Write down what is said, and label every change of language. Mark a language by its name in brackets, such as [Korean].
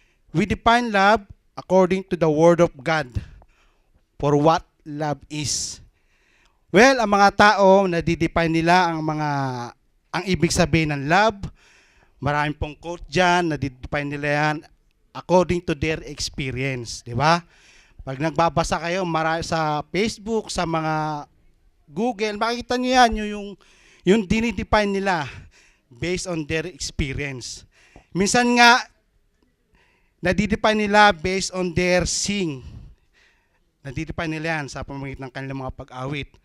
[English] We define love according to the Word of God for what love is. [Filipino] Well, ang mga tao, nadidefine nila ang ibig sabihin ng love. Maraming pong quote dyan, nadidefine nila yan [English] according to their experience. [Filipino] Di ba? Pag nagbabasa kayo sa Facebook, sa mga Google, makikita nyo yan, yung dinidefine nila [English] based on their experience. [Filipino] Minsan nga, nadidefine nila [English] based on their sing. [Filipino] Nadidefine nila yan sa pamamagitan ng kanilang mga pag-awit.